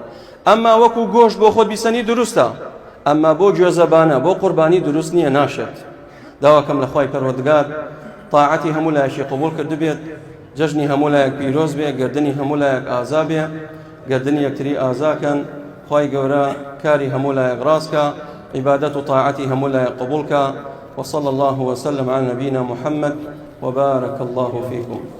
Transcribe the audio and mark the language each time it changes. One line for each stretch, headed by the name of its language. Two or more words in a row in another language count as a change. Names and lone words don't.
Central Kurdish: ئەمما وەکو گۆشت بۆ خۆت بیسەنی دروستە، ئەمما بۆ گوێزەبانە بۆ قوربانی دروست نییە، ناشێت. داواکەم لە خوای پەروەردگار تاعەتی هەموو لایشی قبول کرد بێت، جژنی هەموو لایەک پیرۆز بێ، گردنی هەموو لایەک ئازا بێ، گردنی یەکتری ئازاکەن. خی گەورە کاری هەموو لایەک ڕاستکە، عیبادەت و طاعەتی هەموو لایەک قبولکە.
Arabic: وصلى الله وسلم على نبينا محمد وبارك الله فيكم.